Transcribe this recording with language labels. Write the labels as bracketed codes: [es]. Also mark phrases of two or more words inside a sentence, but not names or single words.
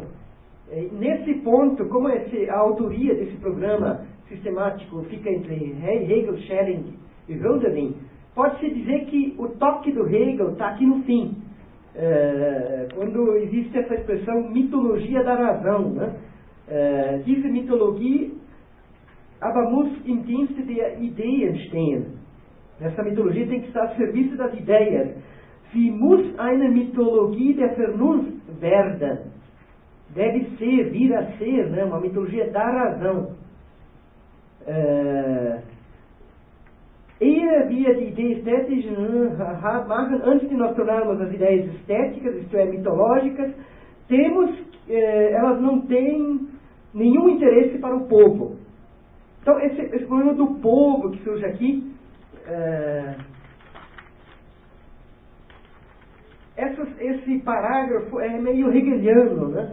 [pt] Nesse ponto, como a autoria desse programa sistemático fica entre Hegel, Schelling e Hölderlin, pode-se dizer que o toque do Hegel está aqui no fim, quando existe essa expressão mitologia da razão, né? [de] Diese Mythologie aber muss im Dienste der Ideen stehen. [pt] Essa mitologia tem que estar a serviço das ideias. [de] Sie muss eine Mythologie der Vernunft werden. [pt] Deve ser, vir a ser, né, uma mitologia da razão. [de] Ehe wir die Idee estética machen, [pt] antes de nós tornarmos as ideias estéticas, isto é, mitológicas, elas não têm nenhum interesse para o povo. Então, esse problema do povo que surge aqui, esse parágrafo é meio hegeliano, né?